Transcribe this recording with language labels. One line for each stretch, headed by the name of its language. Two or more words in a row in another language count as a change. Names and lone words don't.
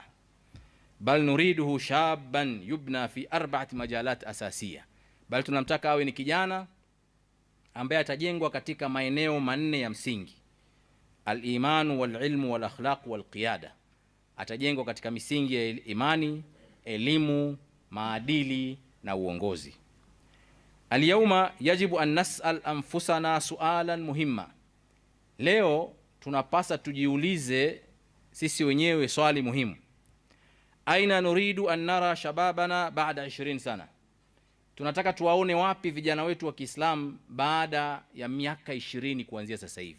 Arabic: بل نريده شابا يبنى في 4 مجالات أساسية,
Swahili: bal tunamtaka awe ni kijana ambaye atajengwa katika maeneo manne ya msingi:
Arabic: الإيمان والعلم والأخلاق والقيادة.
Swahili: Atajengwa katika misingi ya imani, elimu, maadili na uongozi.
Arabic: اليوم يجب أن نسأل أنفسنا سؤالا مهما.
Swahili: Leo tunapasa tujiulize sisi wenyewe swali muhimu.
Arabic: أين نريد أن نرى شبابنا بعد 20 سنة.
Swahili: Tunataka tuwaone wapi vijana wetu wa Kiislamu baada ya miaka 20 kuanzia sasa hivi.